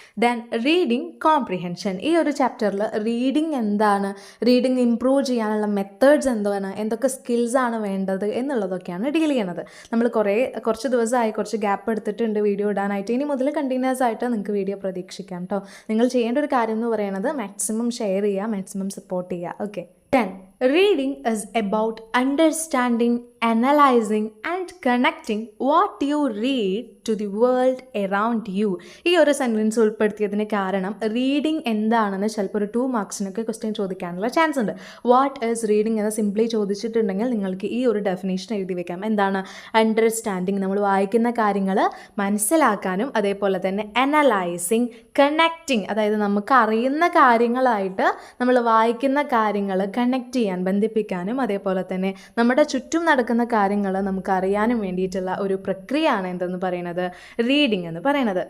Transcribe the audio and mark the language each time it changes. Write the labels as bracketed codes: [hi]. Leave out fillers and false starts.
[ml] Then reading comprehension. ഈ ഒരു ചാപ്റ്ററിൽ റീഡിങ് എന്താണ്, റീഡിങ് ഇംപ്രൂവ് ചെയ്യാനുള്ള മെത്തേഡ്സ് എന്താണ്, എന്തൊക്കെ സ്കിൽസാണ് വേണ്ടത് എന്നുള്ളതൊക്കെയാണ് ഡീൽ ചെയ്യണത്. നമ്മൾ കുറച്ച് ദിവസമായി കുറച്ച് ഗ്യാപ്പ് എടുത്തിട്ടുണ്ട് വീഡിയോ ഇടാനായിട്ട്. ഇനി മുതൽ കണ്ടിന്യൂസ് ആയിട്ട് നിങ്ങൾക്ക് വീഡിയോ പ്രതീക്ഷിക്കാം കേട്ടോ. നിങ്ങൾ ചെയ്യേണ്ട ഒരു കാര്യം എന്ന് പറയുന്നത് മാക്സിമം ഷെയർ ചെയ്യുക, മാക്സിമം സപ്പോർട്ട് ചെയ്യുക. Okay. [en] Then, reading is about understanding, analyzing and connecting what you read to the world around you. [ml] ഈ ഒരു സെൻറ്റൻസ് ഉൾപ്പെടുത്തിയതിന് കാരണം റീഡിങ് എന്താണെന്ന് ചിലപ്പോൾ ഒരു 2 മാർക്സിനൊക്കെ ക്വസ്റ്റ്യൻ ചോദിക്കാനുള്ള ചാൻസ് ഉണ്ട്. [en] what is reading [ml] എന്ന് സിംപ്ലി ചോദിച്ചിട്ടുണ്ടെങ്കിൽ നിങ്ങൾക്ക് ഈ ഒരു ഡെഫിനേഷൻ എഴുതി വെക്കാം. എന്താണ് അണ്ടർസ്റ്റാൻഡിങ്, നമ്മൾ വായിക്കുന്ന കാര്യങ്ങൾ മനസ്സിലാക്കാനും, അതേപോലെ തന്നെ അനലൈസിങ്, കണക്റ്റിംഗ്, അതായത് നമുക്ക് അറിയുന്ന കാര്യങ്ങളായിട്ട് നമ്മൾ വായിക്കുന്ന കാര്യങ്ങൾ കണക്ട് ചെയ്യാൻ, ബന്ധിപ്പിക്കാനും, അതേപോലെ തന്നെ നമ്മുടെ ചുറ്റും നടക്കുന്ന കാര്യങ്ങൾ നമുക്ക് അറിയാനും വേണ്ടിയിട്ടുള്ള ഒരു പ്രക്രിയയാണ് എന്തെന്ന് പറയുന്നത്, റീഡിംഗ് എന്ന് പറയുന്നത്.